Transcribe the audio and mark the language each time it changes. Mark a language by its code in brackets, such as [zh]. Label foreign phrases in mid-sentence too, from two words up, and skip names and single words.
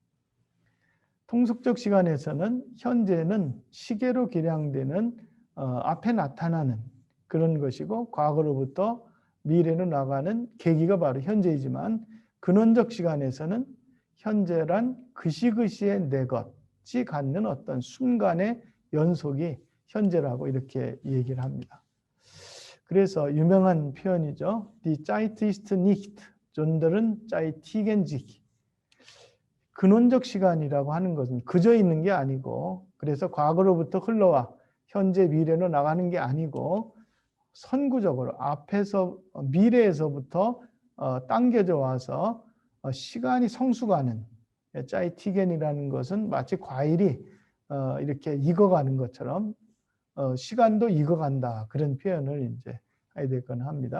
[ko] 통속적 시간에서는 현재는 시계로 계량되는 앞에 나타나는 그런 것이고 과거로부터 미래로 나가는 계기가 바로 현재이지만 근원적 시간에서는 현재란 그시그시의 내 것이 갖는 어떤 순간의 연속이 현재라고 이렇게 얘기를 합니다. 그래서 유명한 표현이죠. [de] Die Zeit ist nicht, sondern zeitigen sich. [ko] 근원적 시간이라고 하는 것은 그저 있는 게 아니고 그래서 과거로부터 흘러와 현재 미래로 나가는 게 아니고 선구적으로 앞에서 미래에서부터 당겨져 와서 시간이 성숙하는 짜이티겐이라는 것은 마치 과일이 이렇게 익어가는 것처럼 시간도 익어간다 그런 표현을 이제 하이데거는 합니다.